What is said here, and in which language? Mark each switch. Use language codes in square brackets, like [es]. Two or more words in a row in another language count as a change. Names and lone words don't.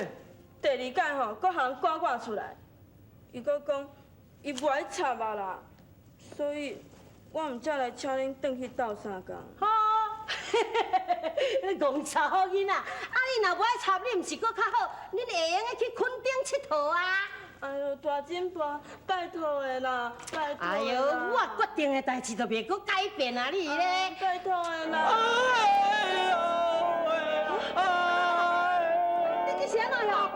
[nan] 第二届吼，搁互人赶出来，伊搁讲伊无爱插啊啦，所以我毋才来请恁转去斗相共。好，你戆查好囡仔，啊你若无爱插，你毋是搁较好？恁会用去垦丁佚佗啊？哎呦，大金爸，拜托的啦，拜托的啦。哎呦，我决定的代志就袂搁改变啊！你咧，拜托的啦。哎呦喂！你是安怎样？